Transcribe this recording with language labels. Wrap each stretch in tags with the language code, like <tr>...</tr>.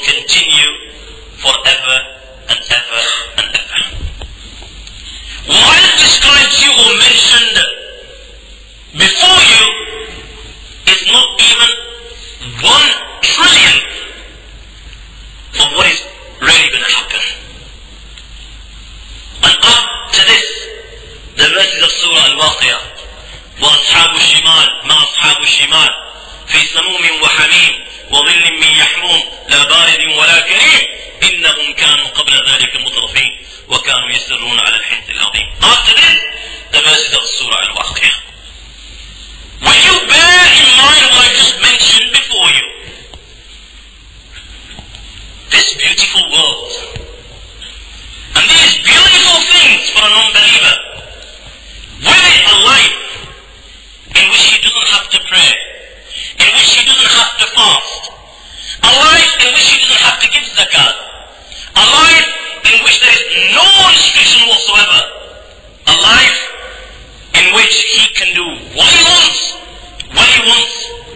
<en>continue forever and ever and ever. What I have described to you or mentioned before you is not even 1/1,000,000,000th of what is really going to happen. And up to this, the verses of Surah Al-Waqi'ah,</en> <ar>وَأَصْحَابُ الشِّمَالِ مَا أَصْحَابُ الشِّمَالِ فِي سَمُومٍ وَحَمِيمٍ وَظِلٍّ مِّن يَحْمُومٍ لَا بَارِدٍ وَلَا كَرِيمٍ إِنَّهُمْ كَانُوا قَبْلَ ذَلِكَ مُتْرَفِينَ وَكَانُوا يَسِرُّونَ عَلَى الْحِنْثِ الْعَظِيمِ.</ar> <en>After this, the verses of Surah Al-Waqi'ah. When you bear in mind what I just mentioned before you, this beautiful world, and these beautiful things for a non-believer, with it a life in which he doesn't have to pray, in which he doesn't have to fast, a life in which he doesn't have to give zakat, a life in which there is no restriction whatsoever, a life in which he can do what he wants, when he wants.</en>